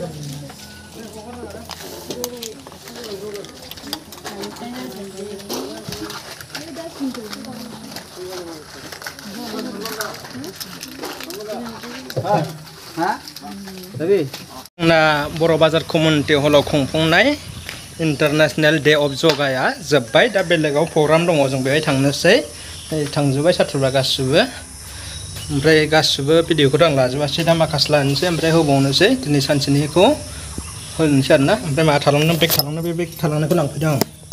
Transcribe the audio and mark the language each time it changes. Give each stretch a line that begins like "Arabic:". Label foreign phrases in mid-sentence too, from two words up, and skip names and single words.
Bodo: Tapi ना Borobazar community हलाव खुंफुंनाय
English: International Day of Yoga
Bodo: या जोब्बाय दा बेलेगाव प्रग्राम दङ जों बेहाय थांनोसै थांजोबबाय साथ्र'फ्रा गासिबो ओमफ्राय गासिबो भिडिअखौथ' आं लाजोबासै दा माखासे लानोसै ओमफ्राय होबावनोसै दिनै सानसेनिखौ होनोसै आरोना ओमफ्राय मा थालांनो बेग थालांनो बे बेग थालांनायखौ लांफैदों आं